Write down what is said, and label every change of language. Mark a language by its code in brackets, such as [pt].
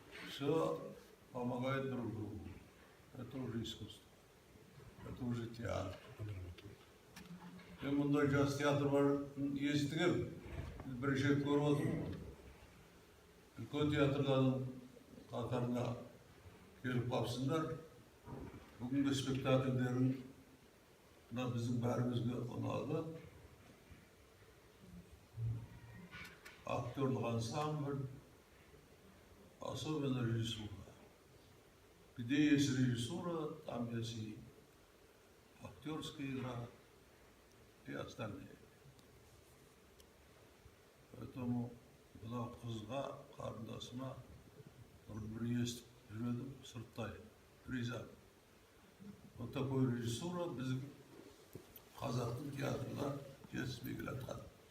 [ru] Все помогает друг другу. Это уже искусство. Это уже театр. [kk] Мен мұндай жас театр бар естігем, бірінші рет көріп отырмын. Үлкен театрлардың қатарына келіп қалыпсыңдар. Бүгінгі спектакльдерін біздің бәрімізге ұнады. [ru] Актерлық ансамбль, особенно режиссура. Где есть режиссура, там есть и актерская игра, и остальные. Поэтому [kk] мынау қызға, қарындасыма бір естіп жүрдім, сырттай риза. [ru] Вот такой режиссура [kk] біздің қазақтың театрына жетіспей келе жатқан.